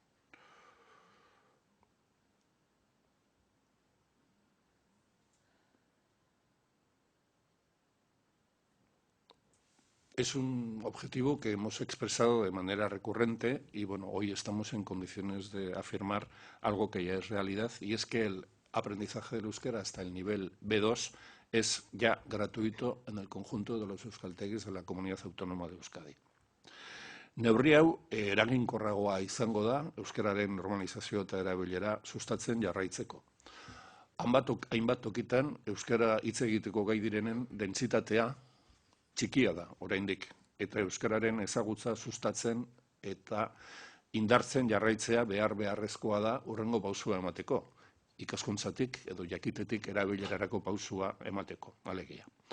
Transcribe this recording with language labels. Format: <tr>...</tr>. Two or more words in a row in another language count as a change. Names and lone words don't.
<es>Es un objetivo que hemos expresado de manera recurrente y bueno, hoy estamos en condiciones de afirmar algo que ya es realidad, y es que el aprendizaje del euskera hasta el nivel B2 es ya gratuito en el conjunto de los euskaltegis de la Comunidad Autónoma de Euskadi.</es> <eu>Neurri hau eraginkorragoa izango da euskararen normalizazio eta erabilera sustatzen jarraitzeko. Hainbat tokitan euskara hitz egiteko gai direnen dentsitatea txikia da oraindik, eta euskararen ezagutza sustatzen eta indartzen jarraitzea beharrezkoa da hurrengo pausua emateko, ikaskuntzatik edo jakitetik erabilerarako pausua emateko, alegia.</eu>